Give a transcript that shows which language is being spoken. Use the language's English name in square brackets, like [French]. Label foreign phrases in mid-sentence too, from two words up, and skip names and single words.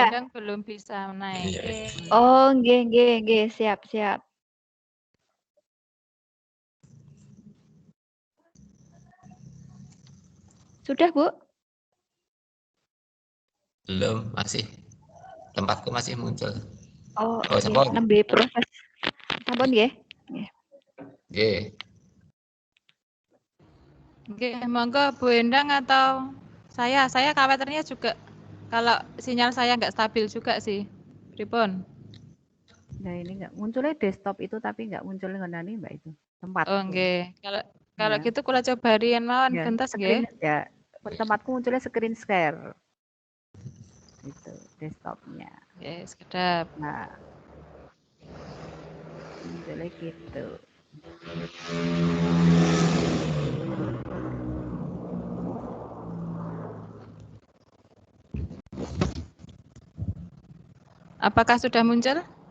[Indonesian] Bu Endang belum bisa naik. Oh, nggih, siap. Sudah, Bu? Belum, masih. Tempatku masih muncul. Oh, [Javanese] sampun. nembe proses. Sampun nggih. Nggih. [Indonesian] Oke, monggo Bu Endang atau saya khawatirnya juga kalau sinyal saya nggak stabil juga sih. [Javanese] Pripun? [Indonesian] Nah ini nggak munculnya desktop itu tapi nggak muncul ngenani Mbak itu tempat. [Javanese] Oh nggih. [Indonesian] Kalau gitu [Javanese] kula coba riyen mawon gentos nggih. [Indonesian] Ya, tempatku munculnya screen share. Itu desktopnya. [Javanese] Oke, sekedap. [Indonesian] Nah, munculnya gitu. Apakah sudah muncul?